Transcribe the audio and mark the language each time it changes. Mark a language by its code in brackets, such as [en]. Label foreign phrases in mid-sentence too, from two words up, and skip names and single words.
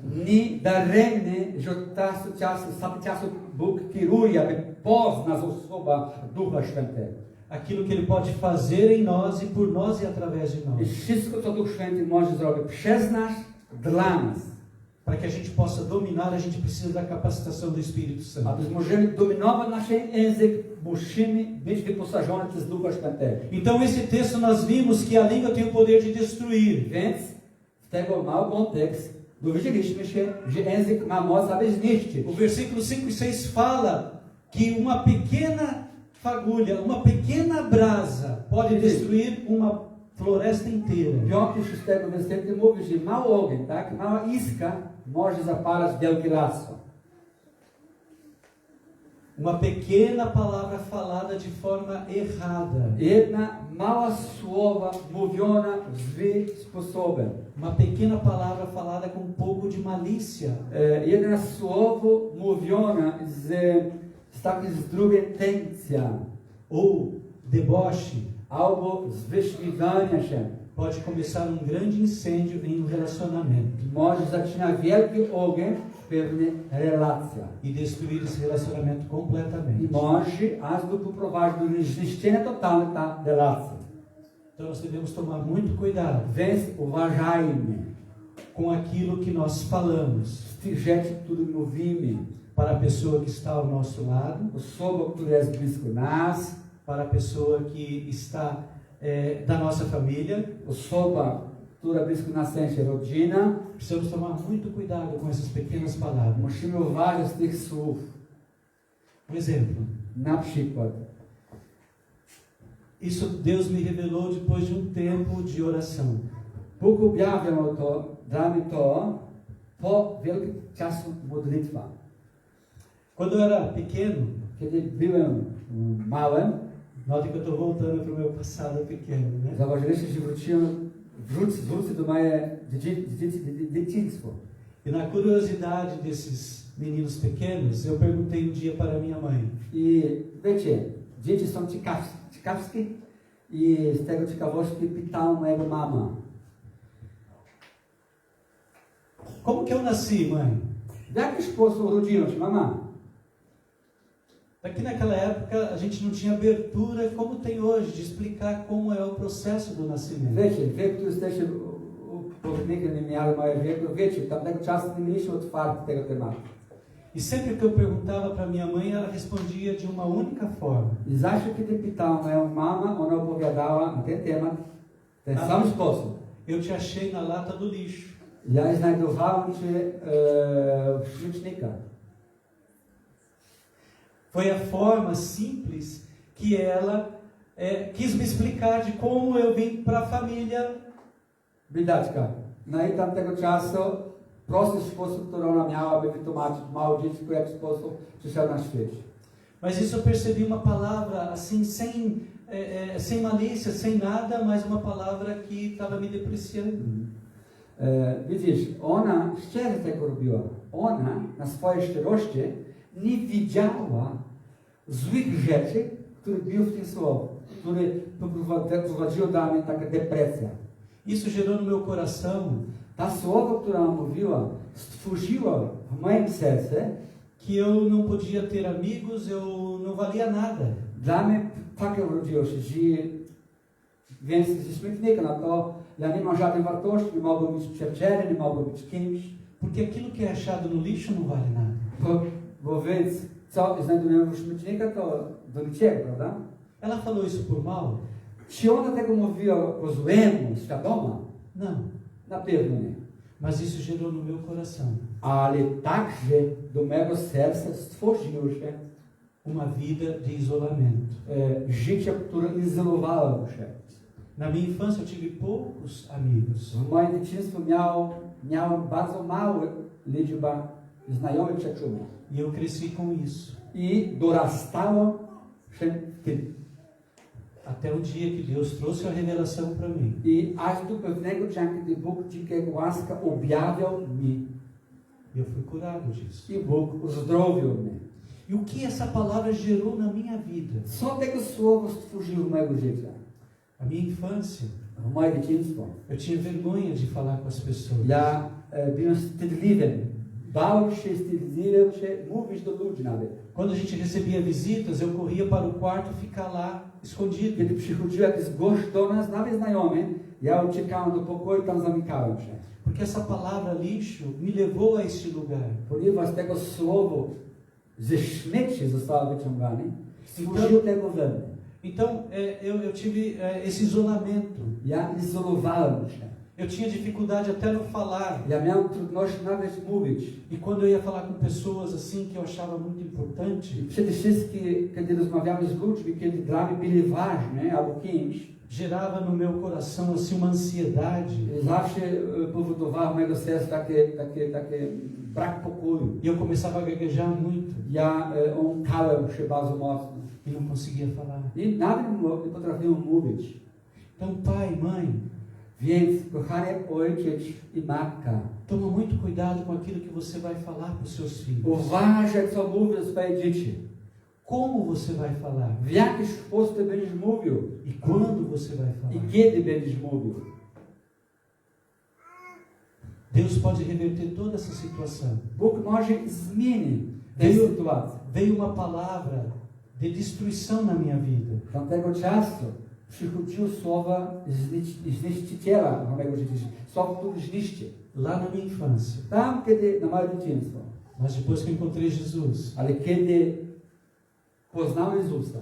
[pl] Nie daremnie, że cały czas Bóg kieruje, aby poznać osobę Ducha Świętego. [pt] Aquilo que Ele pode fazer em nós e por nós e através de [pl] I [pt] nós. [pl] wszystko, co Duch Święty może zrobić przez nas, dla nas. [pt] Para que a gente possa dominar, a gente precisa da capacitação do Espírito Santo. [pl] Aby możemy dominować nasz język, musimy być wyposażeni przez Ducha Świętego. [pt] Então, esse texto nós vimos que a língua tem o poder de destruir. [pl] Więc w tego mały kontekst dowiedzieliśmy się, że język ma moc, aby zniszczyć. [pt] O versículo 5 e 6 fala que uma pequena fagulha, uma pequena brasa pode destruir uma floresta inteira. [pl] 5-6 wersety mówi, że mały ogień, tak? Mała iskra może zapalać wielkie lasy. [pt] Uma pequena palavra falada de forma errada. [pl] Jedna mała słowa mówiona złym sposobem. [pt] Uma pequena palavra falada com um pouco de malícia. [pl] Jedno słowo mówione z takiej zdrowej intencją. [pt] Ou deboche. [pl] Albo z wyśmiewania się. [pt] Pode começar um grande incêndio em um relacionamento. [pl] Może zaczynać wielki ogień w pewnej relacji. [pt] E destruir esse relacionamento [pl] I [pt] completamente. [pl] może aż do poprowadzić do zniszczenia totalnego tej relacji. [pt] Então nós devemos tomar muito cuidado [pl] Więc uważajmy [pt] com aquilo que nós falamos [pl] z tych rzeczy, które mówimy. [pt] para a pessoa que está ao nosso lado, [pl] Osoba, która jest blisko nas, [pt] para a pessoa que está da nossa família. [pl] osoba, która blisko nas jest rodzina. [pt] Precisamos tomar muito cuidado com essas pequenas palavras. [pl] Musimy uważać z tych słów. [pt] exemplo, [pl] Na przykład, [pt] isso Deus me revelou depois de tempo de oração. [pl] Bóg objawiał to, dla mnie to po wielkim czasu modlitwa. [pt] Quando eu era pequeno, [pl] Kiedy byłem małym, [pt] nota que eu estou voltando para o meu passado pequeno, né? [pl] zauważyliście, że wrócę do moje dzieciństwo. [pt] E na curiosidade desses meninos pequenos, eu perguntei dia para minha mãe: [pl] I wiecie, dzieci są ciekawskie i z tego ciekawości pytałem mojego mama. [pt] como que eu nasci, mãe? [pl] W jaki sposób urodziłem się, mama? [pt] Aqui naquela época a gente não tinha abertura como tem hoje de explicar como é o processo do nascimento. [pl] Wiecie, wy, którzy jesteście powodnikiem, nie mieli mojego wieku, wiecie, tamtego czasu nie mieliśmy otwarty tego tematu. [pt] E sempre que eu perguntava para minha mãe, ela respondia de uma única forma. [pl] I zawsze, kiedy pytałem moją mamę, ona opowiadała na ten temat w ten sam sposób. [pt] Eu te achei na lata do lixo. [pl] Ja znajdowałem się w śmietnikach. [pt] Foi a forma simples que ela quis me explicar de como eu vim para a família. [pl] Biedaczka. No i tamtego czasu prosty sposób, który ona miała, aby wytłumaczyć małe dziecko, w jaki sposób przyszedł na świat. [pt] Mas isso eu percebi uma palavra assim, sem malícia, sem nada, mas uma palavra que estava me depreciando. [pl] Widzisz, ona szczerze tego robiła. Ona na swojej szczerości nie widziała złych rzeczy, które były w tym słowie, które prowadziły do mnie taka depresja. [pt] Isso gerou no meu coração [pl] Ta słowo, która mówiła, stworzyła w moim sercu, [pt] que eu não podia ter amigos, eu não valia nada. [pl] dla mnie takie urodziło się, że więc ze śmietnika na to, ja nie mam żadnej wartości, nie mogę być przyjacielem, nie mogę być kimś, [pt] Porque aquilo que é achado no lixo não vale nada. [pl] bo więc co znajdujemy w śmietnika, to do niczego, prawda? [pt] Ela falou isso por mal? [pl] Czy ona tego mówiła po złemu, świadoma? [pt] Não. [pl] Na pewno nie. [pt] Mas isso gerou no meu coração [pl] Ale także do mego serca stworzyło się [pt] uma vida de isolamento. [pl] życie, które izolowało się. [pt] Na minha infância eu tive poucos amigos. [pl] W moim dzieciństwie miałem bardzo małą liczbę znajomych przyjaciół. [pt] E eu cresci com isso. [pl] I dorastało się w tym. [pt] Até o dia que Deus trouxe a revelação para mim. [pl] I aż do pewnego dnia, kiedy Bóg dzięki łaska objawiał mi. [pt] E eu fui curado disso. [pl] I Bóg uzdrowił mnie. [pt] E o que essa palavra gerou na minha vida? [pl] Co tego słowo stworzyło w mojego życia? [pt] A minha infância, [pl] W moje dzieciństwo. [pt] eu tinha vergonha de falar com as pessoas. [pl] Ja byłem wstydliwym. Bałem się, wstydziłem się mówić do ludzi nawet. [pt] Quando a gente recebia visitas, eu corria para o quarto ficar lá escondido. [pl] Kiedy przychodził jakiś gość do nas, nawet znajomy, ja uciekałem do pokoju, tam zamykałem się. [pt] Porque essa palavra lixo me levou a este lugar. [pl] Ponieważ tego słowo ze śmieci zostało wyciągane, stworzyło tego we mnie. [pt] Então, eu tive esse isolamento. [pl] Ja izolowałem się. [pt] Eu tinha dificuldade até no falar. [pl] Ja miałem trudności nawet mówić. [pt] E quando eu ia falar com pessoas assim que eu achava muito importante, [pl] I przede wszystkim, kiedy rozmawiamy z ludźmi, kiedy dla mnie byli ważni albo kimś, [pt] gerava no meu coração assim uma ansiedade. [pl] zawsze powodowało w mego serca takie brak pokoju. [pt] E eu começava a gaguejar muito [pl] Ja ąkałem się bardzo mocno. [pt] e não conseguia falar. [pl] I nawet nie potrafiłem mówić. [pt] Então, pai, mãe, [pl] Więc, kochany ojciec i matka, [pt] toma muito cuidado com aquilo que você vai falar para os seus filhos. [pl] uważaj, co mówisz swoje dzieci. [pt] Como você vai falar? [pl] W jaki sposób będziesz mówił [pt] E quando você vai [pl] i [pt] falar? [pl] kiedy będziesz mówił. [pt] Deus pode reverter toda essa situação. [pl] Bóg może zmienić tę sytuację. [pt] Veio uma palavra de destruição na minha vida. [pl] Tamtego czasu przychodziły słowa zniszczyciela w mojego życia. Słowo, które zniszczy. [pt] Lá na minha infância. [pl] Tam, kiedy na moje dzieciństwo. [pt] Mas depois que eu encontrei Jesus. [pl] Ale kiedy poznałem Jezusa.